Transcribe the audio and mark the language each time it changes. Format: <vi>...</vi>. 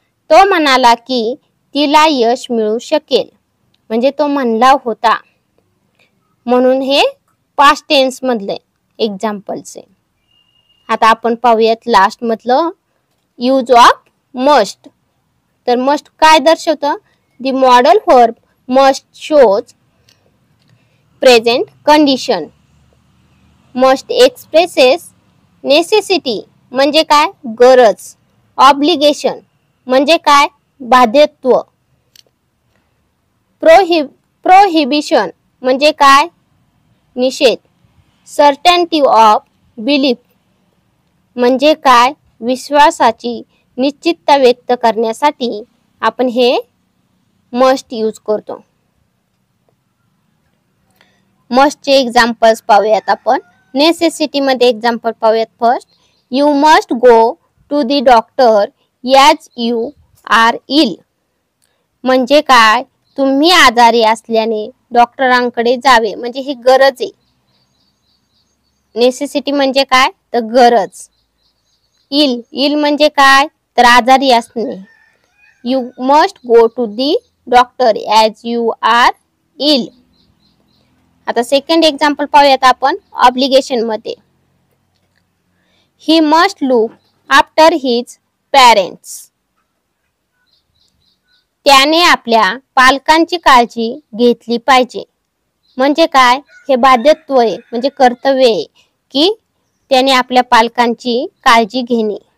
<mr>तो म्हणाला की तिला यश मिळू शकेल. म्हणजे तो म्हणला होता, म्हणून हे पास्ट टेन्स मधले एक्झाम्पल्स आहे. आता आपण पाहूयात लास्ट मधलं यूज ऑफ मस्ट. तर मस्ट काय दर्शवतं?</mr> <en>The modal verb must shows present condition. Must expresses necessity</en> <mr>म्हणजे काय? गरज. ऑब्लिगेशन म्हणजे काय? बाध्यत्व. प्रोहिबिशन म्हणजे काय? निषेध.</mr> <en>certainty of belief</en> <mr>म्हणजे काय? विश्वासाची निश्चितता व्यक्त करण्यासाठी आपण हे मस्ट यूज करतो. मस्टचे एक्झाम्पल्स पाहूयात आपण. नेसेसिटी मध्ये एक्झाम्पल पाहूयात.</mr> <en>First, you must go to the doctor as you are ill.</en> <mr>म्हणजे काय? तुम्ही आजारी असल्याने डॉक्टरांकडे जावे. म्हणजे ही गरज आहे. नेसेसिटी म्हणजे काय तर गरज. इल म्हणजे काय तर आजारी असणे.</mr> <en>You must go to the doctor as you are ill.</en> <mr>आता सेकंड एक्झाम्पल पाहूयात आपण ऑब्लिगेशन मध्ये.</mr> <en>He must look after his parents.</en> <mr>त्याने आपल्या पालकांची काळजी घेतली पाहिजे. म्हणजे काय हे बाध्यत्व आहे म्हणजे कर्तव्य आहे की त्याने आपल्या पालकांची काळजी घेणे.</mr>